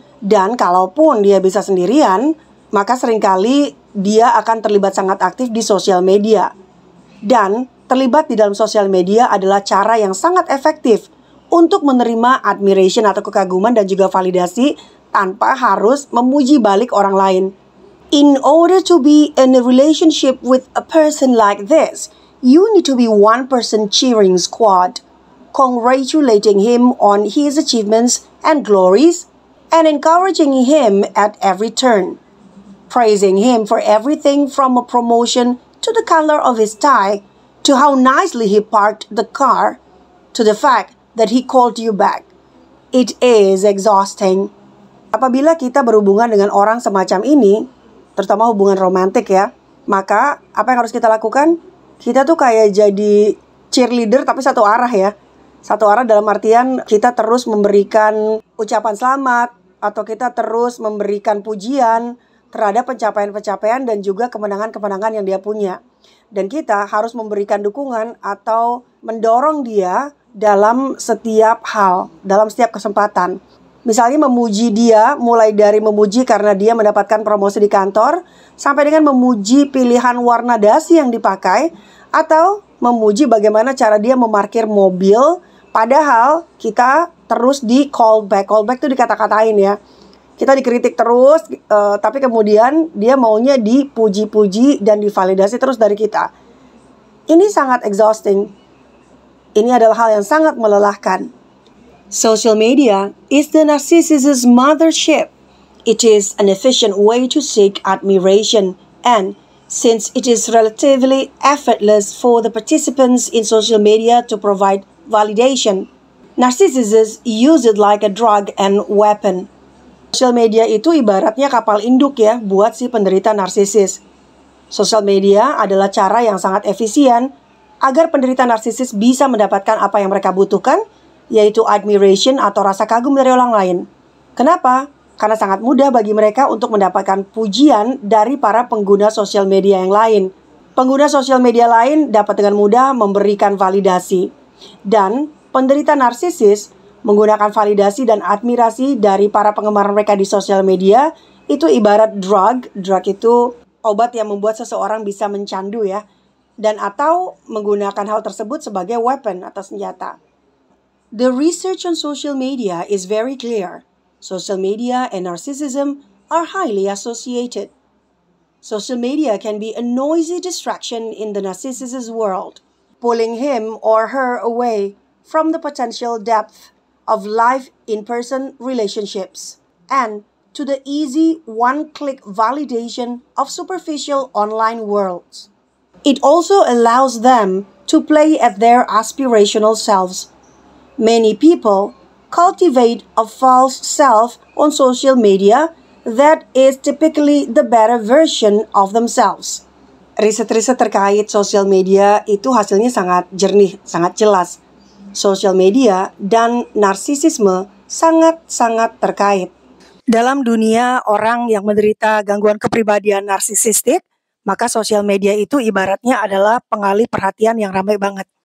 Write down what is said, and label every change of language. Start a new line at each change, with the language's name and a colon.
Indonesian: Dan kalaupun dia bisa sendirian, maka seringkali dia akan terlibat sangat aktif di sosial media. Dan terlibat di dalam sosial media adalah cara yang sangat efektif untuk menerima admiration atau kekaguman dan juga validasi tanpa harus memuji balik orang lain.
English: In order to be in a relationship with a person like this, you need to be one person cheering squad, congratulating him on his achievements and glories, and encouraging him at every turn, praising him for everything from a promotion to the color of his tie, to how nicely he parked the car, to the fact that he called you back. It is exhausting.
Indonesian: Apabila kita berhubungan dengan orang semacam ini, terutama hubungan romantik ya, maka apa yang harus kita lakukan? Kita tuh kayak jadi cheerleader tapi satu arah ya. Satu arah dalam artian kita terus memberikan ucapan selamat atau kita terus memberikan pujian terhadap pencapaian-pencapaian dan juga kemenangan-kemenangan yang dia punya. Dan kita harus memberikan dukungan atau mendorong dia dalam setiap hal, dalam setiap kesempatan. Misalnya memuji dia, mulai dari memuji karena dia mendapatkan promosi di kantor, sampai dengan memuji pilihan warna dasi yang dipakai, atau memuji bagaimana cara dia memarkir mobil, padahal kita terus di callback. Callback itu dikata-katain ya. Kita dikritik terus, tapi kemudian dia maunya dipuji-puji dan divalidasi terus dari kita. Ini sangat exhausting. Ini adalah hal yang sangat melelahkan.
English: Social media is the narcissist's mothership. It is an efficient way to seek admiration, and since it is relatively effortless for the participants in social media to provide validation, narcissists use it like a drug and weapon.
Indonesian: Social media itu ibaratnya kapal induk ya buat si penderita narsisis. Social media adalah cara yang sangat efisien agar penderita narsisis bisa mendapatkan apa yang mereka butuhkan, yaitu admiration atau rasa kagum dari orang lain. Kenapa? Karena sangat mudah bagi mereka untuk mendapatkan pujian dari para pengguna sosial media yang lain. Pengguna sosial media lain dapat dengan mudah memberikan validasi. Dan penderita narsisis menggunakan validasi dan admirasi dari para penggemar mereka di sosial media itu ibarat drug. Drug itu obat yang membuat seseorang bisa mencandu ya. Dan atau menggunakan hal tersebut sebagai weapon atau senjata.
English: The research on social media is very clear. Social media and narcissism are highly associated. Social media can be a noisy distraction in the narcissist's world, pulling him or her away from the potential depth of live in-person relationships and to the easy one-click validation of superficial online worlds. It also allows them to play at their aspirational selves. Many people cultivate a false self on social media that is typically the better version of themselves.
Indonesian: Riset-riset terkait sosial media itu hasilnya sangat jernih, sangat jelas. Sosial media dan narsisisme sangat-sangat terkait. Dalam dunia orang yang menderita gangguan kepribadian narsisistik, maka sosial media itu ibaratnya adalah pengalih perhatian yang ramai banget.